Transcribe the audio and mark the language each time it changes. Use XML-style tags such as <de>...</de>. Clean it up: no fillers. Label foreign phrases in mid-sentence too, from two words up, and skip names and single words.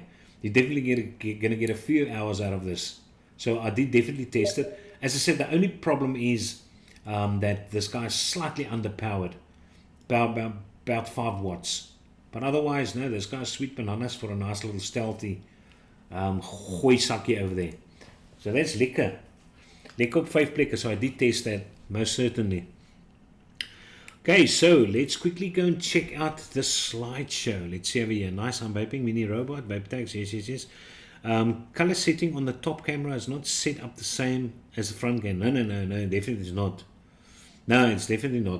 <en>You're definitely going to get a few hours out of this. So I did definitely test it. As I said, the only problem is that this guy is slightly underpowered, about 5 watts. But otherwise, no, this guy's sweet bananas for a nice little stealthy</en> <af>gooi sakkie</af> <en>over there. So that's lekker.</en> <af>Lekker op 5 plekke,</af> <en>so I did test that, most certainly. Okay, so let's quickly go and check out the slideshow. Let's see over here. Nice, I'm vaping, mini robot, vape tags, yes. Color setting on the top camera is not set up the same as the front camera. No, definitely it's not. No, it's definitely not.</en>